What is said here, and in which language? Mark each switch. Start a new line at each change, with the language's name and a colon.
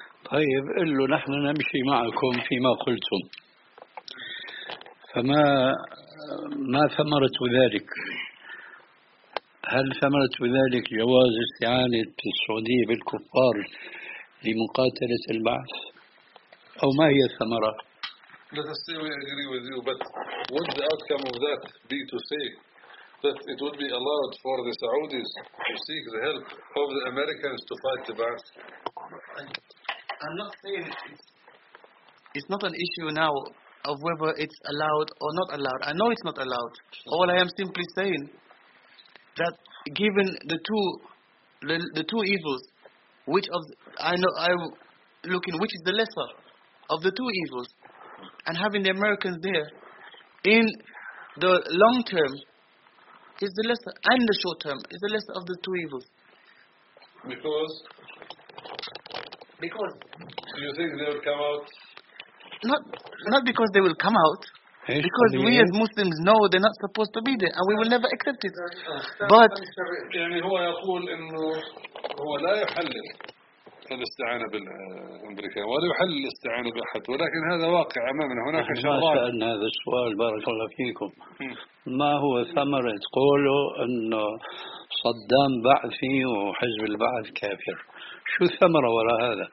Arabic: طيب قل له نحن نمشي معكم فيما قلتم فما ما ثمرت ذلك؟ هل ثمرت بذلك جواز استعانة السعودية بالكفار لمقاتلة البعث أو ما هي الثمرة؟
English: Let us say we agree with you, but would the outcome of that be to say that it would be allowed for the Saudis to seek the help of the Americans to fight the Ba'ath? I'm not saying it's not an issue now of whether it's allowed or not allowed. I know it's not allowed. All I am simply saying that given the two evils, which of I know I'm looking which is the lesser of the two evils. And having the Americans there, in the long term, is the lesser, and the short term, is the lesser of the two evils. Because do you think they will come out? Not because they will come out, because we as Muslims know they're not supposed to be there, and we will never accept it. But
Arabic: يعني هو يقول إنه هو لا يحلل الاستعانة بالأمريكا ولا يحل الاستعانة بأحد ولكن هذا واقع أمامنا هناك شغال. ما سألنا هذا السؤال بارك الله فيكم. ما هو ثمرة قوله أنه صدام بعثي وحزب البعث كافر؟ شو ثمرة وراء هذا؟